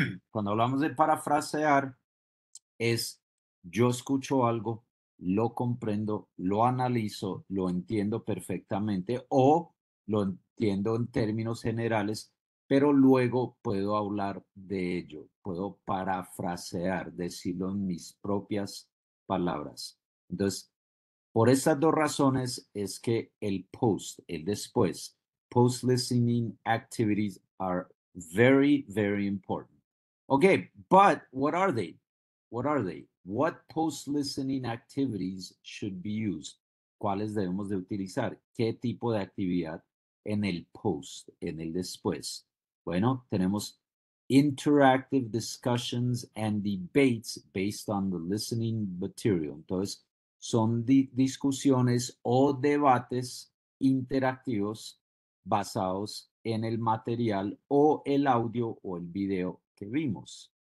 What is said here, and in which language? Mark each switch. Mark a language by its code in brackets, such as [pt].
[es] Cuando hablamos de parafrasear, es yo escucho algo, lo comprendo, lo analizo, lo entiendo perfectamente o lo entiendo en términos generales, pero luego puedo hablar de ello, puedo parafrasear, decirlo en mis propias palabras. Entonces, por estas dos razones es que el post, el después, [en] post listening activities are very, very important. Okay, but what are they? What are they? What post listening activities should be used? [es] ¿Cuáles debemos de utilizar? ¿Qué tipo de actividad en el post, en el después? Bueno, tenemos [en] interactive discussions and debates based on the listening material. [es] Entonces, son discusiones o debates interactivos basados en el material o el audio o el video que vimos.